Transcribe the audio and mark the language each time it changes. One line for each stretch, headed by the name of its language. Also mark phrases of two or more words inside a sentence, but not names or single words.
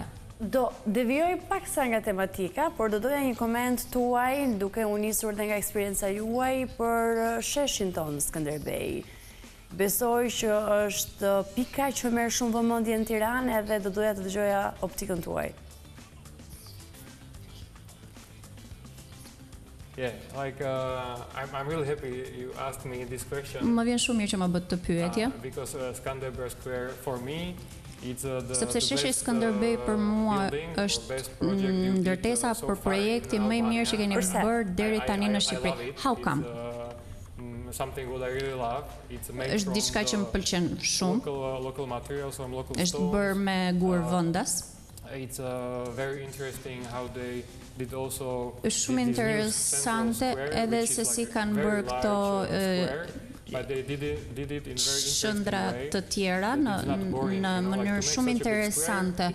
Albanian: Do devijoj paksa nga tematika, por do doja një koment tuaj duke u nisur dhe nga eksperienca juaj për sheshin tonë Skënderbej. Besoj që është pika që merr shumë vëmendje në Tiranë edhe do doja të dëgjoja optikën tuaj.
English: Yeah, like I'm really happy you asked me this question.
Albanian: Më vjen shumë mirë që më bët të pyetje.
English: Because Skënderbej Square for me
Albanian: sepse sheshi Skënderbej për mua është ndërtesa për projekti më i mirë që keni bërë deri tani në Shqipëri.
English: How come?
Albanian: Është diçka që më pëlqen shumë. Është bërë me gur vendas. Është shumë interesante edhe se si kanë bërë këto shëndra të tjera në mënyrë shumë interesante.